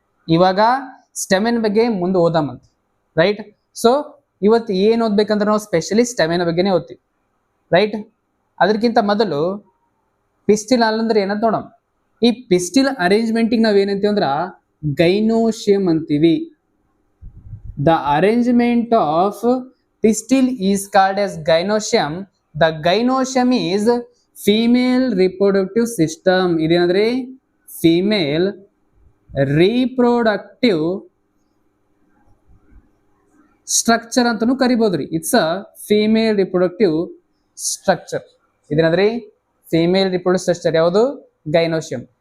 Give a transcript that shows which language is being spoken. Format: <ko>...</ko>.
<kn>ಇವಾಗ ಸ್ಟೆಮೆನ್ ಬಗ್ಗೆ ಮುಂದೆ ಓದಾಮಂತ, ರೈಟ್. ಸೊ ಇವತ್ತು ಏನು ಓದ್ಬೇಕಂದ್ರೆ ನಾವು ಸ್ಪೆಷಲಿ ಸ್ಟೆಮೆನ್ ಬಗ್ಗೆನೇ ಓದ್ತೀವಿ, ರೈಟ್. ಅದಕ್ಕಿಂತ ಮೊದಲು ಪಿಸ್ಟಿಲ್ ಅಂದ್ರೆ ಏನಂತ ನೋಡೋಣ. ಈ ಪಿಸ್ಟಿಲ್ ಅರೇಂಜ್ಮೆಂಟಿಗೆ ನಾವ್ ಏನಂತೀವಿ ಅಂದ್ರ ಗೈನೋಶಿಯಂ ಅಂತೀವಿ.</kn> <en>The arrangement of pistil is called as gynoecium. The gynoecium is female reproductive system.</en> <kn>ಇದೇನಂದ್ರೆ</kn> <en>female reproductive structure</en> <kn>ಅಂತಾನೂ ಕರಿಬೋದ್ರಿ.</kn> <en>It's a female reproductive structure.</en> <kn>ಇದೇನಂದ್ರೆ female reproductive structure ಯಾವುದು ಗೈನೋಶಿಯಂ.</kn>